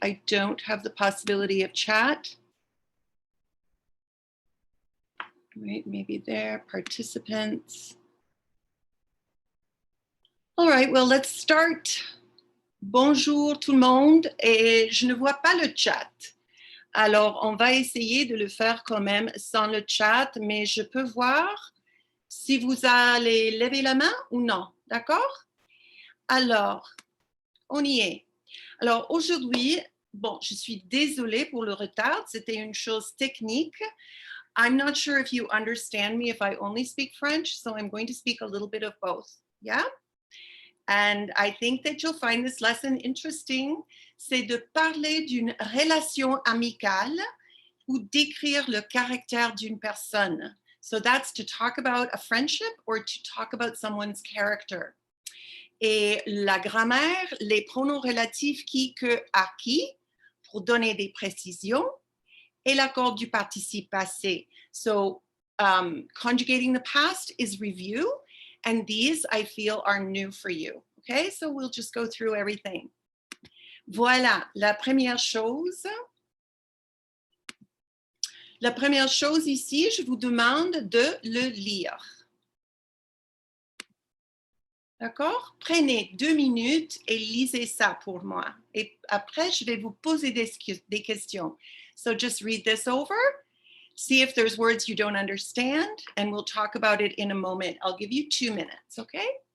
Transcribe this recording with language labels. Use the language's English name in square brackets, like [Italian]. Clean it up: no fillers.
[English] I don't have the possibility of chat. Right, maybe there, participants. All right, well, let's start. [French] Bonjour tout le monde, et je ne vois pas le chat. Alors, on va essayer de le faire quand même sans le chat, mais je peux voir si vous allez lever la main ou non, d'accord? Alors, on y est. Alors, aujourd'hui, bon, je suis désolée pour le retard, c'était une chose technique. [English] I'm not sure if you understand me if I only speak French, so I'm going to speak a little bit of both, yeah? And I think that you'll find this lesson interesting. [French] C'est de parler d'une relation amicale ou décrire le caractère d'une personne. [English] So that's to talk about a friendship or to talk about someone's character. [French] Et la grammaire, les pronoms relatifs qui, que, à qui, pour donner des précisions, et l'accord du participe passé. [English] So conjugating the past is review, and these I feel are new for you. Okay, so we'll just go through everything. [French] Voilà, la première chose. La première chose ici, je vous demande de le lire. D'accord? Prenez 2 minutes et lisez ça pour moi. Et après, je vais vous poser des questions. [English] So just read this over. See if there's words you don't understand, and we'll talk about it in a moment. I'll give you 2 minutes, okay?